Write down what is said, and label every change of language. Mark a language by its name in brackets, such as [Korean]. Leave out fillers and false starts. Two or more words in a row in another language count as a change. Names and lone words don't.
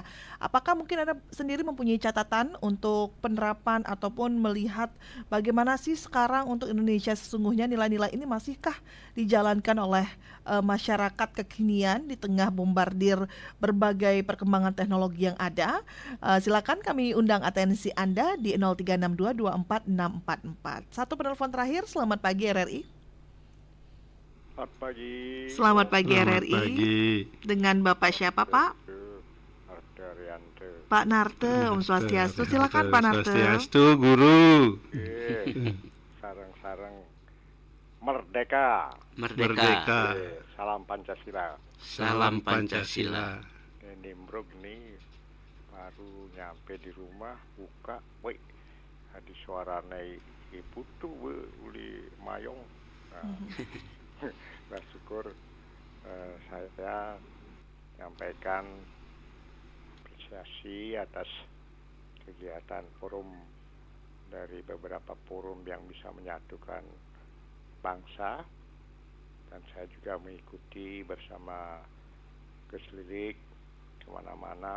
[Indonesian] Apakah mungkin Anda sendiri mempunyai catatan untuk penerapan ataupun melihat bagaimana sih sekarang untuk Indonesia sesungguhnya nilai-nilai ini masihkah dijalankan oleh masyarakat kekinian di tengah bombardir berbagai perkembangan teknologi yang ada? Silakan kami undang atensi Anda di 0362244644. Satu penelpon terakhir, selamat pagi RRI. Selamat pagi. Selamat pagi Selamat RRI. pagi. Dengan Bapak siapa Pak? Ardaryanto. Pak Narte, [Balinese] Om Swastiastu. [Indonesian] Silakan Pak Narte. Swastiastu, Guru. Sarang-sarang merdeka. Merdeka. Salam Pancasila. Salam Pancasila. Nimbrog nih baru nyampe di rumah buka, woi, ada suaranya ibu tuh uli mayong. Nah, syukur saya nyampaikan apresiasi atas kegiatan forum dari beberapa forum yang bisa menyatukan bangsa, dan saya juga mengikuti bersama Gus Lilik kemana-mana.